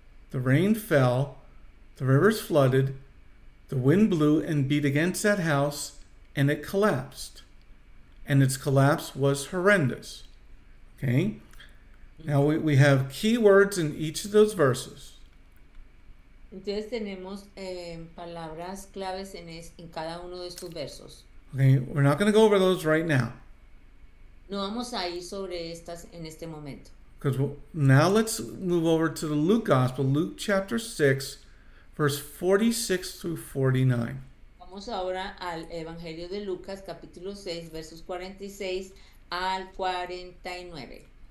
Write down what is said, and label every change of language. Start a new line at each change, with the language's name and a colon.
English: The rain fell, the rivers flooded, the wind blew and beat against that house, and it collapsed. And its collapse was horrendous. Okay? Now we have key words in each of those verses.
Spanish: Entonces tenemos palabras claves en cada uno de estos versos.
English: Okay, we're not going to go over those right now.
Spanish: No vamos a ir sobre estas en este momento.
English: Because now let's move over to the Luke Gospel, Luke chapter 6, verse 46 through 49.
Spanish: Vamos ahora al Evangelio de Lucas, capítulo 6, versos 46 al 49.